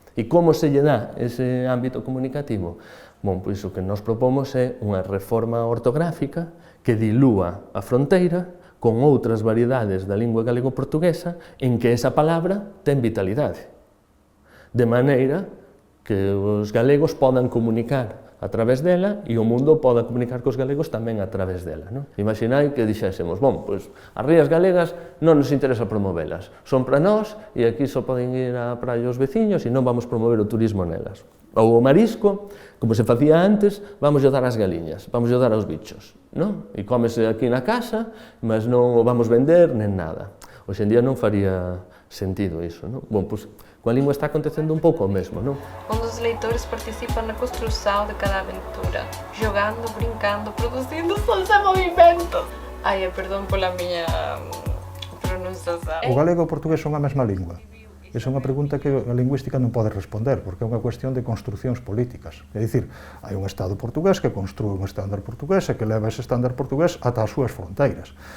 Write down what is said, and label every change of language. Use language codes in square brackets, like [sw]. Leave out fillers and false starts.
[gl] E como se lle dá ese ámbito comunicativo? Bom, pois o que nos propomos é unha reforma ortográfica que dilúa a fronteira con outras variedades da lingua galego-portuguesa en que esa palabra ten vitalidade. De maneira que os galegos podan comunicar a través dela e o mundo poda comunicar cos galegos tamén a través dela, non? Imaginai que dixésemos, bom, pois as rías galegas non nos interesa promovelas, son para nós e aquí só poden ir á praia os veciños e non vamos promover o turismo nelas. Ou o marisco, como se facía antes, vamos dar ás galiñas, vamos dar aos bichos, non? E cómese aquí na casa, mas non o vamos vender nen nada. Hoxe en día non faría sentido iso, non? Bom, pois, coa lingua está acontecendo un pouco o mesmo, non? [pt] Onde os leitores participan na construção de cada aventura, jogando, brincando, produzindo sons e movimentos. [gl] Ai, perdón pola miña pronunciación. O galego e o portugués son a mesma lingua? Esa é unha pregunta que a lingüística non pode responder, porque é unha cuestión de construcións políticas. É dicir, hai un Estado portugués que construe un estándar portugués e que leva ese estándar portugués ata as súas fronteiras.